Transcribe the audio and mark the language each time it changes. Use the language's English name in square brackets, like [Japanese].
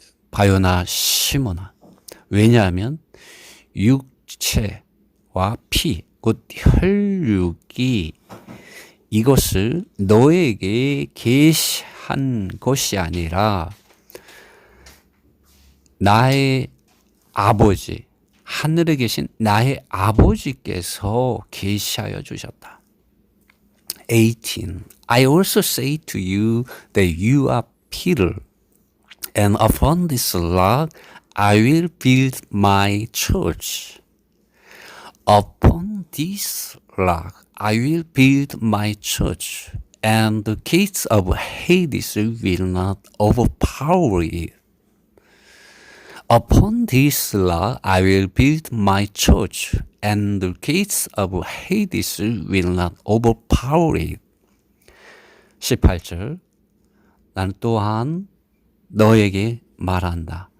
[Korean] 바요나 시몬아. 왜냐하면 육체와 피, 곧 혈육이 이것을 너에게 계시한 것이 아니라 나의 아버지, 하늘에 계신 나의 아버지께서 계시하여 주셨다. [English] 18. I also say to you that you are Peter, and upon this rock I will build my church. Upon this rock I will build my church, and the gates of Hades will not overpower it. Upon this rock I will build my church, and the gates of Hades will not overpower it. [Korean] 18절. 나는 또한 너에게 말한다.